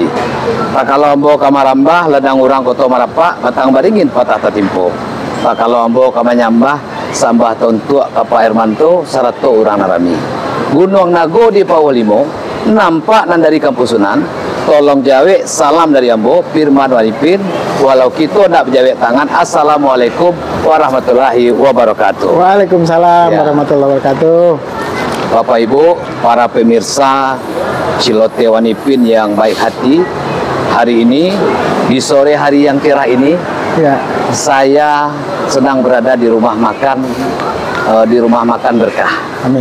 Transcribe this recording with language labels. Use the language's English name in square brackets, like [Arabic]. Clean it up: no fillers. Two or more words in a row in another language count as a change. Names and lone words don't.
[Minangkabau] Tak kalau ambo kamarambah, ladang urang koto marapak, batang baringin patah tatimpo. Tak kalau ambo kamanyambah, sambah tontua kapa Hermanto, sarato urang narami. Gunung Nago di Pawolimo, nampak nan dari Kampusunan. Tolong jawe salam dari ambo Firman Wanipin. Walau kita nak berjawe tangan. [Arabic] السلام عليكم ورحمة الله وبركاته. وعليكم السلام ورحمة الله وبركاته. [Indonesian] Bapak Ibu, para pemirsa Cilote Wanipin yang baik hati, hari ini di sore hari yang cerah ini, saya sedang berada di rumah makan Berkah. Amin.